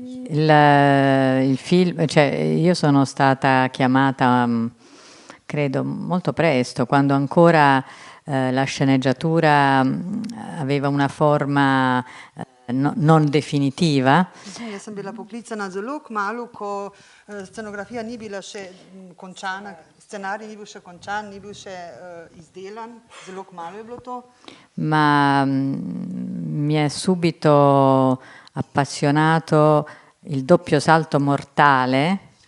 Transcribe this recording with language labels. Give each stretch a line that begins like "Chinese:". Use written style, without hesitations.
Italian: Il film, cioè io sono stata chiamata, credo, molto presto, quando ancora la sceneggiatura aveva una forma non definitiva.
Slovenian: Jaz sem bila poklicana zelo kmalu, ko scenografija ni bila še končana, scenarij ni bil še končan, ni bil še izdelan, zelo kmalu je bilo to.
Italian: Ma mi è subito appassionato il doppio salto mortale.